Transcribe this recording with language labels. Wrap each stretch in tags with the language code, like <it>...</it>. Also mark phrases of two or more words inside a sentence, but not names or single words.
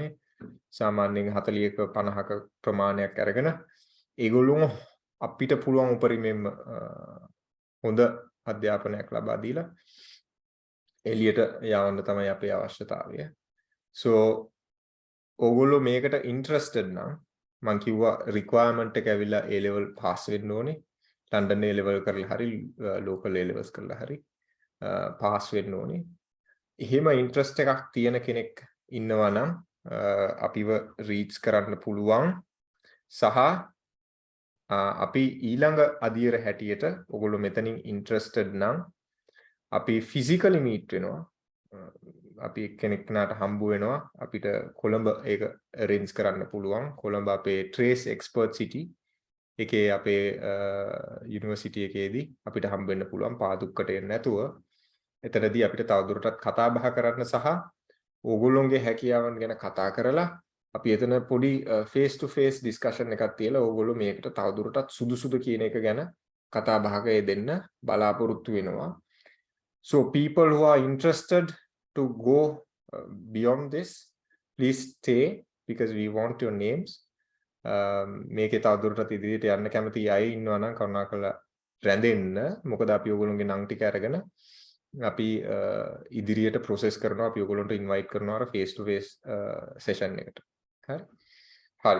<si>සාමාන්‍යයෙන් 40ක 50ක ප්‍රමාණයක් අරගෙන ඒගොල්ලෝ අපිට පුළුවන් උපරිමයෙන්ම හොඳ අධ්‍යාපනයක් ලබා දීලා එළියට යවන්න තමයි අපේ අවශ්‍යතාවය. So ඕගොල්ලෝ මේකට interested නම් මම කිව්වා requirement එක ඇවිල්ලා A level pass වෙන්න ඕනේ. London A level කරලා හරි local A levels කරලා හරි pass වෙන්න ඕනේ. එහෙම interest එකක් තියෙන කෙනෙක් ඉන්නවා නම් අපිව reach කරන්න පුළුවන්. සහ අපි ඊළඟ අදියර හැටියට ඔයගොල්ලෝ මෙතනින් interested නම් අපි</si> <en>physically meet</en> <si>වෙනවා. අපි කෙනෙක්නාට හම්බ වෙනවා. අපිට කොළඹ ඒක arrange කරන්න පුළුවන්. කොළඹ අපේ Trace Expert City එකේ අපේ university එකේදී අපිට හම්බ වෙන්න පුළුවන් පාදුක්කට එන්න නැතුව. එතනදී අපිට තවදුරටත් කතා බහ කරන්න සහ ඕගොල්ලෝගේ හැකියාවන් ගැන කතා කරලා අපි එතන පොඩි</si> <en>face to face discussion</en> <si>එකක් තියලා ඕගොල්ලෝ මේකට තවදුරටත් සුදුසුද කියන එක ගැන කතා බහක යෙදෙන්න බලාපොරොත්තු වෙනවා.</si> <en>So people who are interested to go beyond this, please stay because we want your names.</en> <si>මේකේ තවදුරටත් ඉදිරියට යන්න කැමති අය ඉන්නවා නම් කරුණාකරලා රැඳෙන්න. මොකද අපි ඔයගොල්ලෝගේ නම් ටික අරගෙන අපි ඉදිරියට process කරනවා. අපි ඔයගොල්ලන්ට invite කරනවා අර</si> <en>face to face session</en> <si>එකට. හරි. හරි.</si>